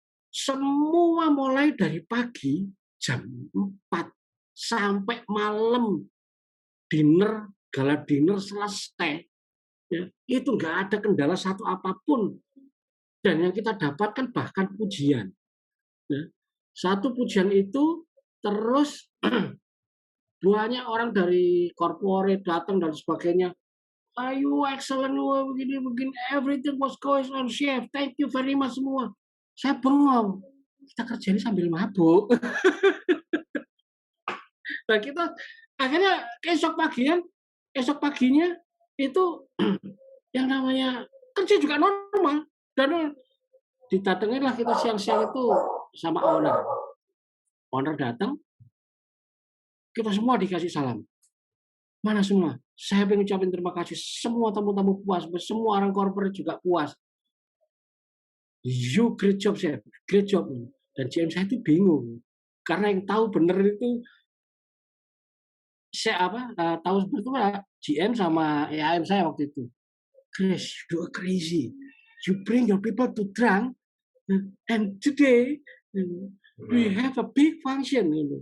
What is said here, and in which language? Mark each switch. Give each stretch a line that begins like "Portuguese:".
Indonesian: Semua mulai dari pagi jam 4 sampai malam gala dinner selesai. Ya, itu nggak ada kendala satu apapun. Dan yang kita dapatkan bahkan pujian. Ya. Satu pujian itu terus banyak orang dari corporate datang dan sebagainya.
English: You excellent, begini, everything was going on, chef. Thank you very much semua.
Indonesian: Saya bengong. Kita kerja ini sambil mabuk. Nah kita akhirnya esok paginya itu yang namanya kerja juga normal. Dan didatanginlah kita siang-siang itu sama owner. Owner datang, kita semua dikasih salam. Mana semua? Saya pengen ucapin terima kasih. Semua tamu-tamu puas, semua orang corporate juga puas.
English: You great job, chef. Great job.
Indonesian: Dan GM saya itu bingung. Karena yang tahu bener itu tahu seperti itu GM sama EAM saya waktu itu.
English: Chris, you are crazy. You bring your people to drunk, and today we have a big function.